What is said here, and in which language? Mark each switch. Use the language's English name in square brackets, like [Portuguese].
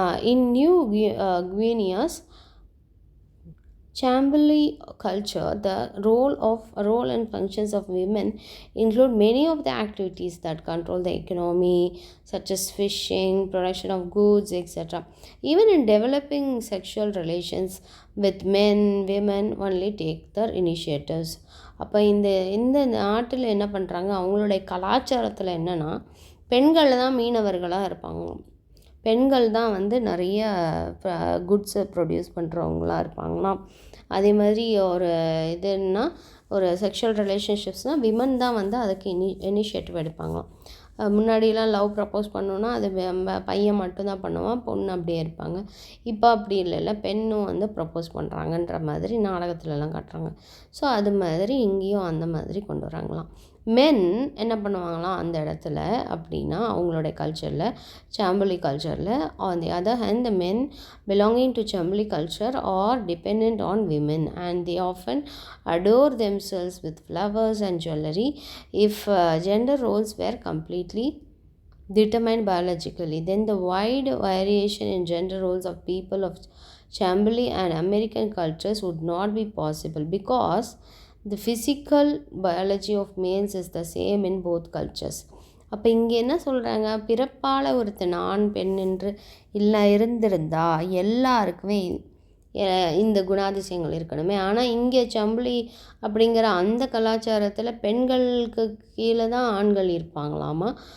[English] In New Guinea's Chambly culture, the role and functions of women include many of the activities that control the economy, such as fishing, production of goods, etc. Even in developing sexual relations with men, women only take their initiatives. [Tamil] அப்போ இந்த நாட்டில் என்ன பண்ணுறாங்க, அவங்களுடைய கலாச்சாரத்தில் என்னென்னா பெண்கள் தான் மீனவர்களாக இருப்பாங்க, பெண்கள் தான் வந்து நிறைய குட்ஸை ப்ரொடியூஸ் பண்ணுறவங்களாக இருப்பாங்களாம். அதே மாதிரி ஒரு இதுன்னா ஒரு செக்ஷுவல் ரிலேஷன்ஷிப்ஸ்னால் விமன் தான் வந்து அதுக்கு இனிஷியேட்டிவ் எடுப்பாங்களாம். முன்னாடியெலாம் லவ் ப்ரப்போஸ் பண்ணோன்னா அது பையன் மட்டும்தான் பண்ணுவான், பொண்ணு அப்படியே இருப்பாங்க. இப்போ அப்படி இல்லைல்ல, பெண்ணும் வந்து ப்ரப்போஸ் பண்ணுறாங்கன்ற மாதிரி நாடகத்துலலாம் காட்டுறாங்க. ஸோ அது மாதிரி இங்கேயும் அந்த மாதிரி கொண்டு வராங்களாம். மென் என்ன பண்ணுவாங்களாம் அந்த இடத்துல அப்படின்னா அவங்களுடைய கல்ச்சரில், சாம்பலி கல்ச்சரில், [English] On the other hand the men belonging to Chambly culture are depend on women and the often adore themselves with flowers and jewelry. If gender roles were completely determined biologically, then the wide variation in gender roles of people of Chambly and American cultures would not be possible, because the physical biology of males is the same in both cultures. [Tamil] அப்போ இங்கே என்ன சொல்கிறாங்க, பிறப்பால் ஒருத்தன் ஆண் பெண் என்று இல்லை இருந்திருந்தா எல்லாருக்குமே இந்த குணாதிசயங்கள் இருக்கணுமே. ஆனால் இங்கே சம்பளி அப்படிங்கிற அந்த கலாச்சாரத்தில் பெண்களுக்கு கீழே தான் ஆண்கள் இருப்பாங்களாமா.